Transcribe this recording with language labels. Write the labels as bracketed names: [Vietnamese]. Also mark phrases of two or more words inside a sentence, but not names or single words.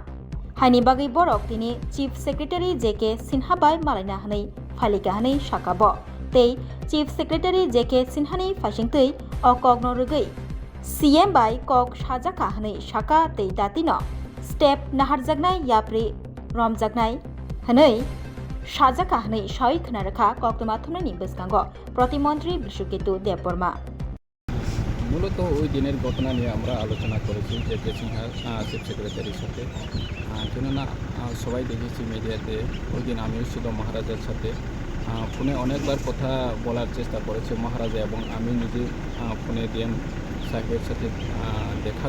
[Kok Borok] haini bagai borok tini [English] Chief Secretary [Kok Borok] JK Sinha bai malaina hanai phalika hanai sakabo tei [English] Chief Secretary [Kok Borok] JK Sinhani phasingtei okokno regai CM bai kok sajaka hanai saka tei datino step naharjaknai yapri romjaknai hanai sajaka hanai soi khna rakha koktuma thumnani baskango Protimantri Bishukitu Deborma [Bangla] মূলত ওই দিনের ঘটনা নিয়ে আমরা আলোচনা করেছি জেকে সিনহা [English] Chief Secretary's [Bangla] সাথে কেননা সবাই দেখেছি মিডিয়াতে ওই দিন আমিও ছিল মহারাজার সাথে ফোনে অনেকবার কথা বলার চেষ্টা করেছে মহারাজা এবং আমি নিজে ফোনে ডিএম সাহেবের সাথে দেখা